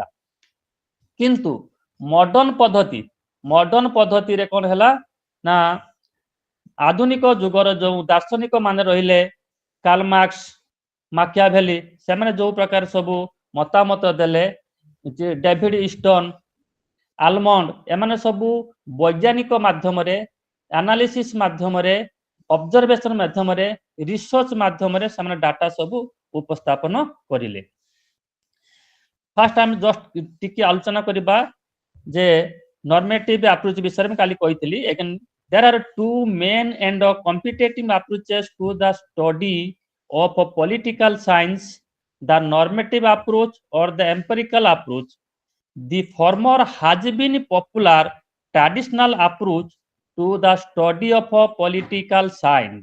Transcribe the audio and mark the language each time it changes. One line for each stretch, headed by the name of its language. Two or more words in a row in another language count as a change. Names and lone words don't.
Odia: କିନ୍ତୁ ମଡର୍ଣ୍ଣ ପଦ୍ଧତିରେ କଣ ହେଲା ନା ଆଧୁନିକ ଯୁଗର ଯେଉଁ ଦାର୍ଶନିକ ମାନେ ରହିଲେ କାର୍ଲ ମାର୍କ୍ସ, ମାକିଆଭେଲି, ସେମାନେ ଯେଉଁ ପ୍ରକାର ସବୁ ମତାମତ ଦେଲେ, ଡେଭିଡ ଇଷ୍ଟନ, ଆଲମଣ୍ଡ, ଏମାନେ ସବୁ ବୈଜ୍ଞାନିକ ମାଧ୍ୟମରେ ଆନାଲିସିସ୍ ମାଧ୍ୟମରେ ଅବଜରଭେସନ ମାଧ୍ୟମରେ ରିସର୍ଚ୍ଚ ମାଧ୍ୟମରେ ସେମାନେ ଡାଟା ସବୁ ଉପସ୍ଥାପନ କରିଲେ। ଫାଷ୍ଟ ଆମେ ଜଷ୍ଟ ଟିକେ ଆଲୋଚନା କରିବା ଯେ
English: normative approach
Odia: ବିଷୟରେ ମୁଁ କାଲି କହିଥିଲି।
English: There are two main and competitive approaches to the study of political science, the normative approach or the empirical approach. The former has been popular traditional approach to the study of political science.